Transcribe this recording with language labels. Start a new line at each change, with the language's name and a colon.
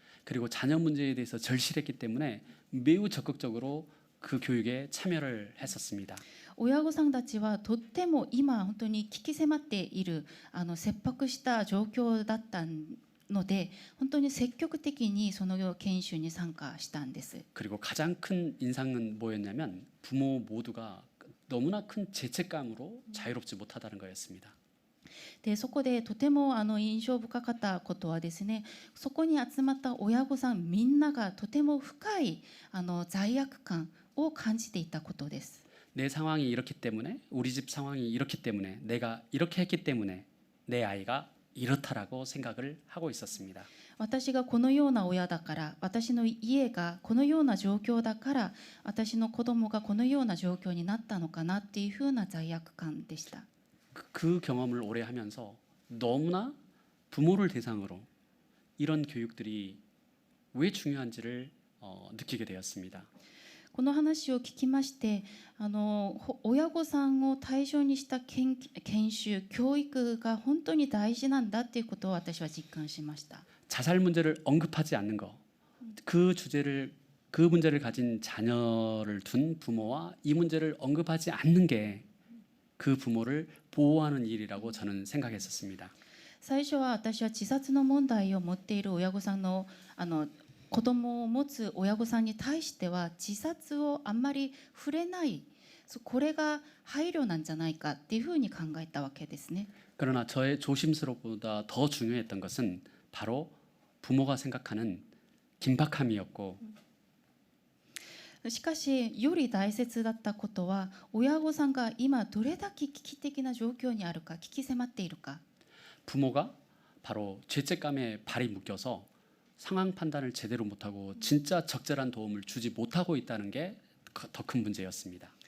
Korean: 그리고 자녀 문제에 대해서 절실했기 때문에 매우 적극적으로 그 교육에 참여를 했었습니다.
Japanese: 親御さんたちはとっても今本当に危機迫っている切迫した状況だったので、本当に積極的にその研修に参加したんです。
Korean: 그리고 가장 큰 인상은 뭐였냐면 부모 모두가 너무나 큰 죄책감으로 자유롭지 못하다는 거였습니다.
Japanese: でそこでとても印象深かったことはですね、そこに集まった親御さんみんながとても深い罪悪感を感じていたことです。
Korean: 내 상황이 이렇기 때문에, 우리 집 상황이 이렇기 때문에, 내가 이렇게 했기 때문에 내 아이가 이렇다라고 생각을 하고 있었습니다.
Japanese: 私がこのような親だから、私の家がこのような状況だから、私の子供がこのような状況になったのかなっていうふうな罪悪感でした。
Korean: 그 경험을 오래 하면서 너무나 부모를 대상으로 이런 교육들이 왜 중요한지를 느끼게 되었습니다.
Japanese: この話を聞きまして、親御さんを対象にした研修、教育が本当に大事なんだっていうことを私は実感しました。
Korean: 자살 문제를 언급하지 않는 거, 그 문제를 가진 자녀를 둔 부모와 이 문제를 언급하지 않는 게 그 부모를 보호하는 일이라고 저는 생각했었습니다.
Japanese: 最初は私は自殺の問題を持っている親御さんの子供を持つ親御さんに対しては自殺をあんまり触れない、これが配慮なんじゃないかっていうふうに考えたわけですね。
Korean: 그러나 저의 조심스럽보다 더 중요했던 것은 바로 부모가 생각하는 긴박함이었고
Japanese: しかしより大切だったことは、親御さんが今どれだけ危機的な状況にあるか、危機迫っているか。
Korean: 부모가 바로 죄책감에 발이 묶여서 상황 판단을 제대로 못하고 진짜 적절한 도움을 주지 못하고 있다는 게 더 큰 문제였습니다.